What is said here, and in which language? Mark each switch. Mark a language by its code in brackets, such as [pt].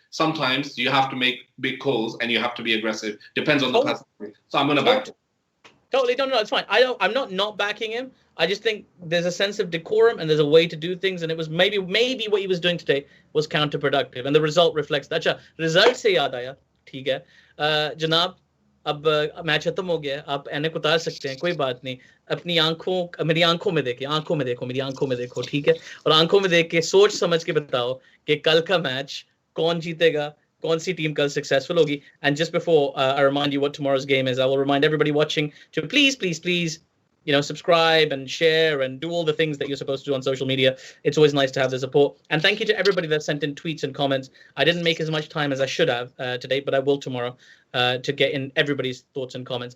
[en] Sometimes you have to make big calls and you have to be aggressive. Depends on the person. So I'm going to back. Totally, no, it's fine. I'm not backing him. I just think there's a sense of decorum and there's a way to do things, and it was maybe what he was doing today was counterproductive, and the result reflects that. [hi] अच्छा, result से याद आया, ठीक है, जनाब, अब match खत्म हो गया, आप ऐनक उतार सकते हैं, कोई बात नहीं, मेरी आंखों में देखो, ठीक है, और आंखों में देख के सोच समझ के बताओ कि कल का मैच कौन जीतेगा, कौन सी team कल successful होगी. [en] And just before I remind you what tomorrow's game is, I will remind everybody watching to please, subscribe and share and do all the things that you're supposed to do on social media. It's always nice to have the support. And thank you to everybody that sent in tweets and comments. I didn't make as much time as I should have today, but I will tomorrow to get in everybody's thoughts and comments.